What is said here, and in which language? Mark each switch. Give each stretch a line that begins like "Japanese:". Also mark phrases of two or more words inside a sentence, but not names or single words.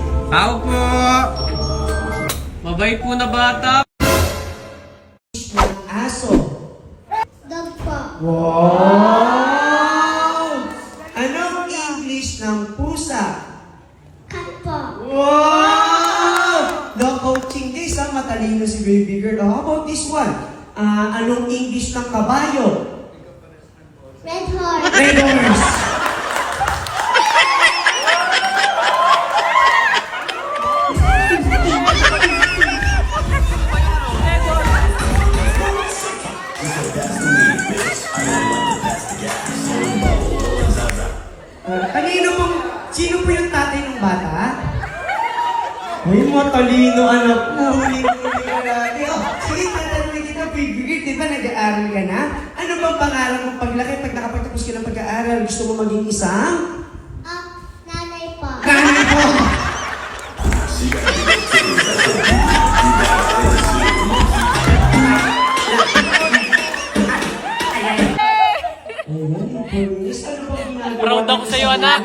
Filipino: Tao po! Mabait po na bata. Ng aso. Dog po. Wow! Anong English ng pusa? Cat po.
English: Wow! The coaching days,
Filipino: matalino si baby girl.
English: How about this one?
Filipino: Anong English ng kabayo? Red horse. Red horse. Sino po yung tatay ng bata? Ay, matalino anak mo. Huli-huli ka natin. Sige, tatanungin kita,
English: baby girl.
Filipino: Di ba nag-aaral ka na? Ano bang pangarap mong paglaki pag nakapagtapos ka ng pag-aaral? Gusto mo maging isang? Nanay po. Nanay po! Proud ako sa'yo, anak.